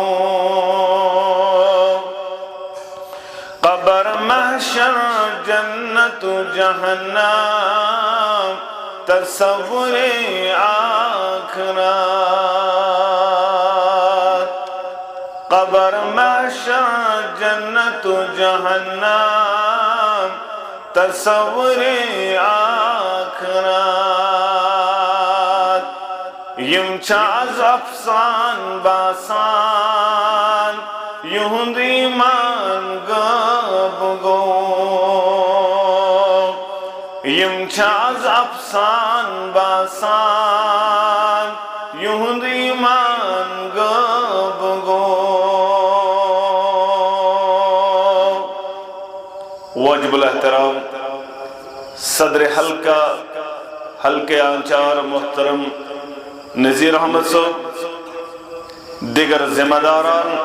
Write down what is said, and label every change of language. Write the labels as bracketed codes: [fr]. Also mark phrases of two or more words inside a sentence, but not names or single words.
[ks] قبر محشر جنت جہنم تصور آخرت. قبر محشر جنت و جہنم تصور آخرت یم چاز افسان باسان یہند ایمان غاب گو یم چاز افسان باسان یہند ایمان غاب گو واجب الاحترام صدر حلقہ آنچار محترم نذیر احمد صاحب دیگر ذمہ داران